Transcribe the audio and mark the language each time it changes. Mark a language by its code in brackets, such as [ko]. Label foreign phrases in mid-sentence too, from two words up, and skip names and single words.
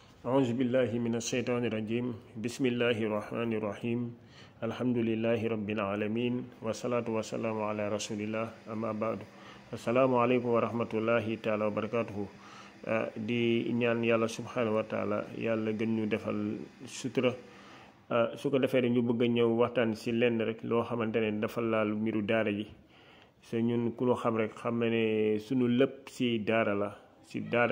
[ar] أعوذ بالله من الشيطان الرجيم بسم الله الرحمن الرحيم الحمد لله رب العالمين والصلاة والسلام على رسول الله أما بعد السلام عليكم ورحمة الله تعالى وبركاته [wo] di ñaan yàlla [ar] سبحانه وتعالى [wo] yàlla gën ñu defal sutura su ko defee ñu bëgg a ñëw waxtaan si lenn rek loo xamante ne dafa laal mbiru daara ji sa ñun ku ñu xam rek xam ne suñu lépp si daara la si daara